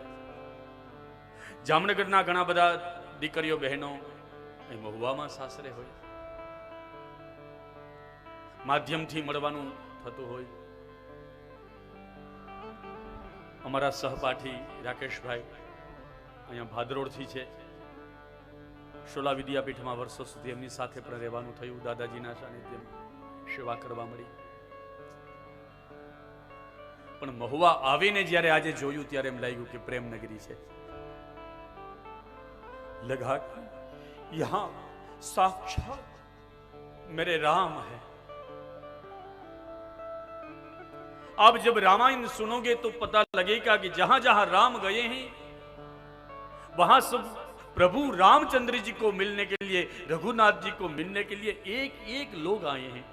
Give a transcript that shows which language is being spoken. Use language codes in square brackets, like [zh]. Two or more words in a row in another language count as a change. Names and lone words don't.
[gu] જામનગર ના ઘણા બધા દીકરીઓ બહેનો મહુઆ મેં સાસરે હોય, માધ્યમ થી મળવાનું થતું હોય। અમરા સહપાઠી રાકેશ ભાઈ અહીંયા ભાદરોડ થી છે, શોલા વિદ્યાપીઠ મેં વર્ષો સુધી એમની સાથે પણ રહેવાનું થયું। દાદાજીના સાનિધ્યમાં સેવા કરવા મળી। પણ મહુઆ આવીને જ્યારે આજે જોયું ત્યારે એમ લાગ્યું કિ પ્રેમ નગરી છે। [hi] लगा यहां साक्षात मेरे राम है। अब जब रामायण सुनोगे तो पता लगेगा कि जहां जहां राम गए हैं वहां सब प्रभु रामचंद्र जी को मिलने के लिए, रघुनाथ जी को मिलने के लिए एक एक लोग आए हैं।